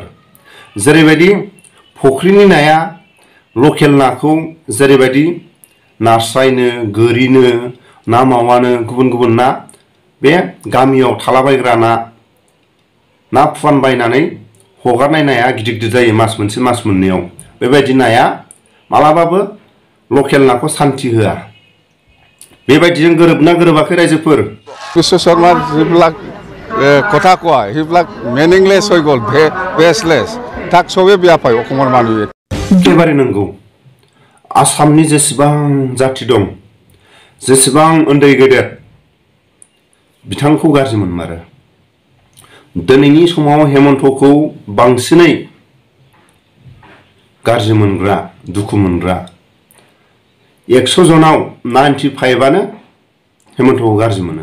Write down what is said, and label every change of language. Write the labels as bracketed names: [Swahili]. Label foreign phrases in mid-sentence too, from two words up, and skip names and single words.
[Bodo] जेरैबायदि फुख्रिनि नाया लकेल नाखौ जेरैबायदि नास्रायनो गोरिनो ना मावानो गुबुन गुबुन ना बे गामियाव थालाबायग्रा ना फुवान बायनानै हगारनाय नाया गिदिर गिदिर जायो मास मोनसे मास मोननैयाव। बेबायदि नाया मालाबाबो लकेल नाखौ सान्थि होआ। बेबायदिजों गोरोबना गोरोबाखै रायजोफोर? [Assamese] বিশ্ব শৰ্মাৰ যিবিলাক কথা কোৱা সেইবিলাক মিনিংলেছ হৈ গ'ল, বেছলেছ। তাক চবেই বেয়া পায় অসমৰ মানুহে। [Bodo] एखेबारे नंगौ। आसामनि जेसेबां जाथि दं, जेसेबां उन्दै गेदेर बिथांखौ गाज्रि मोनमारो। दिनैनि समाव हेमन्तखौ बांसिनै गाज्रि मोनग्रा, दुखु मोनग्रा 100 जनाव 95आनो हेमन्तखौ गाज्रि मोनो।